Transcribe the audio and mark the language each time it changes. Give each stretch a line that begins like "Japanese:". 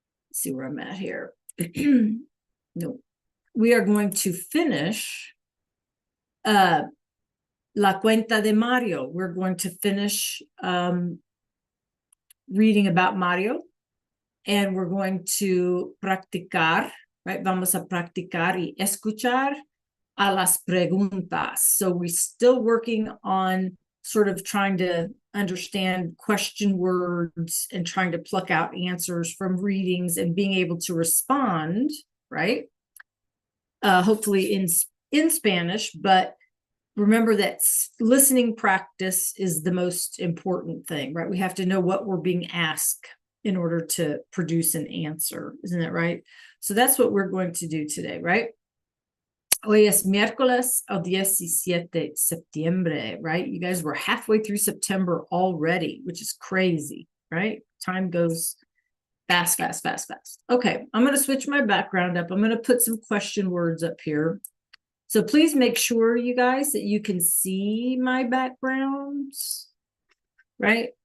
English: Let's see where I'm at here. No, we are going to finish La Cuenta de Mario. We're going to finish reading about Mario, and we're going to practicar, right?
Spanish: Vamos a practicar y escuchar a las preguntas.
English: So we're still working on sort of trying to understand question words and trying to pluck out answers from readings and being able to respond, right? Hopefully in Spanish, but remember that listening practice is the most important thing, right? We have to know what we're being asked in order to produce an answer. Isn't that right? So that's what we're going to do today, right?
Spanish: Hoy es miércoles el 17 de septiembre,
English: right? You guys were halfway through September already, which is crazy, right? Time goes fast, fast, fast, fast. Okay, I'm going to switch my background up. I'm going to put some question words up here. So please make sure, you guys, that you can see my backgrounds, right?